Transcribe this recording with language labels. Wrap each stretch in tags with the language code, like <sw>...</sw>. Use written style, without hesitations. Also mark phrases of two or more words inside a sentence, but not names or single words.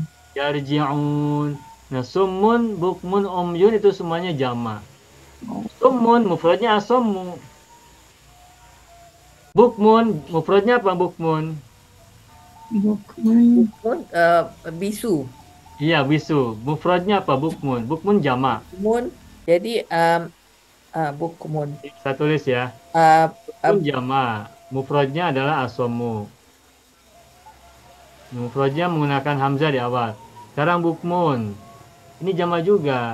<ar>yarji'un.</ar> <id>Nah,</id> <ar>صم بكم عمي</ar> <id>itu semuanya jamak. Summun mufradnya asomu. Bukmun mufradnya apa bukmun? Bukmun. Bisu. Iya, bisu. Mufradnya apa? Bukmun. Bukmun jamak. Bukmun. Jadi bukmun. Saya tulis ya. Bukmun jamak. Mufradnya adalah asomu. Mufradnya menggunakan hamzah di awal. Sekarang bukmun. Ini jamak juga.</id>